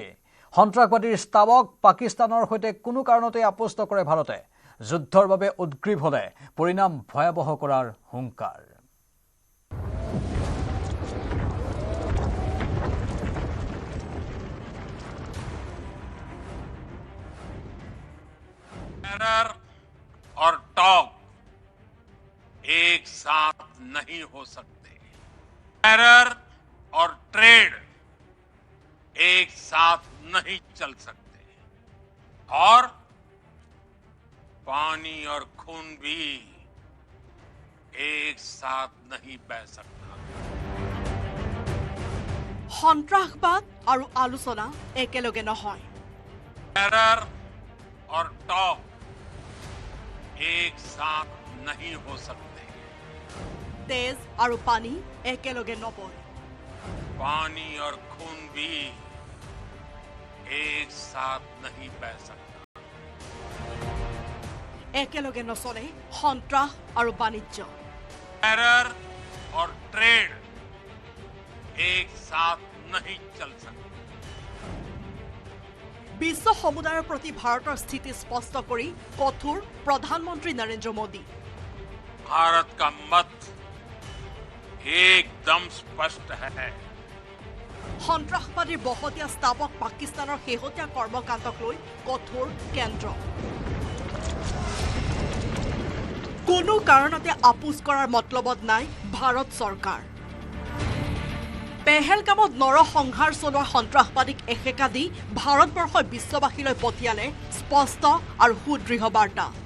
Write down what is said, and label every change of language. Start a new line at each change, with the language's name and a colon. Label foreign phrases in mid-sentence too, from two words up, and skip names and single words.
Assamese: সন্ত্ৰাসবাদীৰ স্তাৱক পাকিস্তানৰ সৈতে কোনো কাৰণতে আপোচ নকৰে ভাৰতে। যুদ্ধৰ বাবে উদ্গ্ৰীৱ হলে পৰিণাম ভয়াৱহ কৰাৰ হুংকাৰ।
Hindi: टेरर और टॉक एक साथ नहीं हो सकते। टेरर और ट्रेड एक साथ नहीं चल सकते और पानी और खून भी एक साथ नहीं बह सकता।
Assamese: সন্ত্ৰাসবাদ আৰু আলোচনা একেলগে নহয়।
Hindi: टेरर और टॉक एक साथ नहीं हो सकते।
Assamese: তেজ আৰু পানী একেলগে নবয়।
Hindi: पानी और खून भी एक साथ नहीं बह सकता।
Assamese: একেলগে নচলে সন্ত্ৰাস আৰু বাণিজ্য।
Hindi: टेरर और ट्रेड एक साथ नहीं चल सकते।
Assamese: বিশ্ব সমুদায়ৰ প্ৰতি ভাৰতৰ স্থিতি স্পষ্ট কৰি কঠোৰ প্ৰধানমন্ত্ৰী নৰেন্দ্ৰ মোদী।
Hindi: भारत का मत एकदम स्पष्ट है।
Assamese: সন্ত্ৰাসবাদীৰ বহতীয়া স্তাৱক পাকিস্তানৰ শেহতীয়া কৰ্মকাণ্ডক লৈ কঠোৰ কেন্দ্ৰ। কোনো কাৰণতে আপোচ কৰাৰ মতলবত নাই ভাৰত চৰকাৰ। পেহেলগামত নৰসংহাৰ চলোৱা সন্ত্ৰাসবাদীক এসেকা দি ভাৰতবৰ্ষই বিশ্ববাসীলৈ পঠিয়ালে স্পষ্ট আৰু সুদৃঢ় বাৰ্তা।